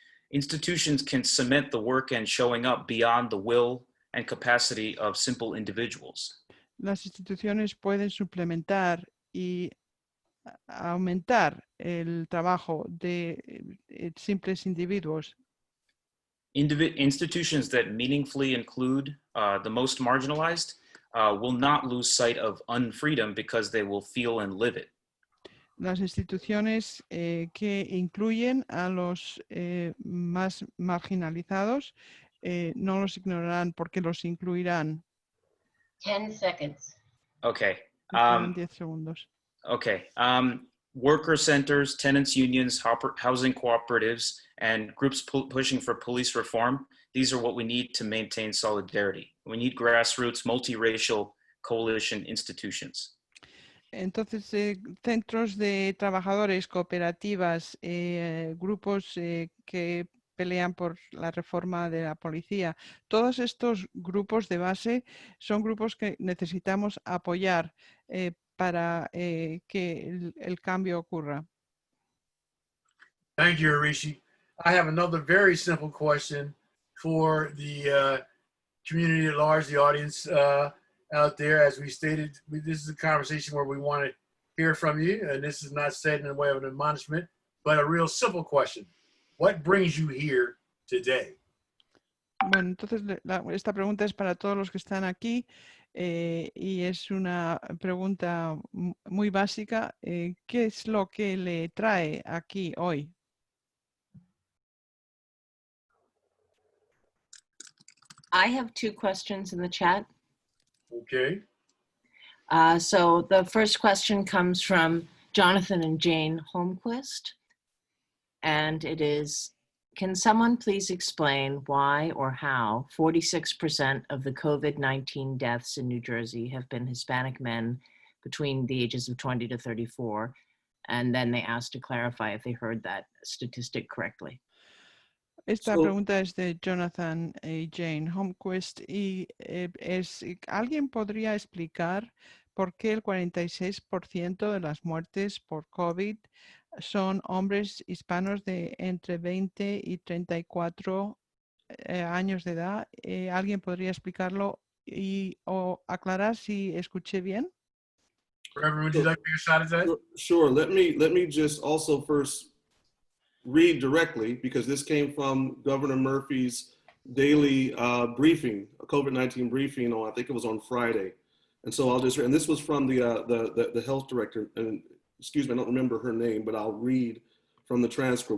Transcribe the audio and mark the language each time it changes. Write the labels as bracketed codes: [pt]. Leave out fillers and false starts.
[en] Institutions can cement the work and showing up beyond the will and capacity of simple individuals. [es] Las instituciones pueden suplementar y aumentar el trabajo de simples individuos. [en] Institutions that meaningfully include the most marginalized will not lose sight of unfreedom because they will feel and live it. [es] Las instituciones que incluyen a los más marginalizados no los ignorarán porque los incluirán. [en] 10 seconds. Okay. [es] 10 segundos. [en] Okay. Worker centers, tenants unions, housing cooperatives, and groups pushing for police reform. These are what we need to maintain solidarity. We need grassroots, multiracial coalition institutions. [es] Entonces, centros de trabajadores, cooperativas, grupos que pelean por la reforma de la policía, todos estos grupos de base son grupos que necesitamos apoyar para que el cambio ocurra. [en] Thank you, Arishi. I have another very simple question for the community at large, the audience out there. As we stated, this is a conversation where we want to hear from you, and this is not said in the way of an admonishment, but a real simple question. What brings you here today? [es] Bueno, entonces esta pregunta es para todos los que están aquí y es una pregunta muy básica. ¿Qué es lo que le trae aquí hoy? [en] I have 2 questions in the chat. Okay. So the first question comes from Jonathan and Jane Holmquist. And it is, can someone please explain why or how 46% of the COVID-19 deaths in New Jersey have been Hispanic men between the ages of 20 to 34? And then they asked to clarify if they heard that statistic correctly. [es] Esta pregunta es de Jonathan y Jane Holmquist y ¿alguien podría explicar por qué el 46% de las muertes por COVID son hombres hispanos de entre 20 y 34 años de edad? ¿Alguien podría explicarlo o aclarar si escuché bien? [en] Reverend, would you like to take a shot at that? Sure. Let me just also first read directly, because this came from Governor Murphy's daily briefing, a COVID-19 briefing on, I think it was on Friday. And so I'll just, and this was from the health director, and excuse me, I don't remember her name, but I'll read from the transcript.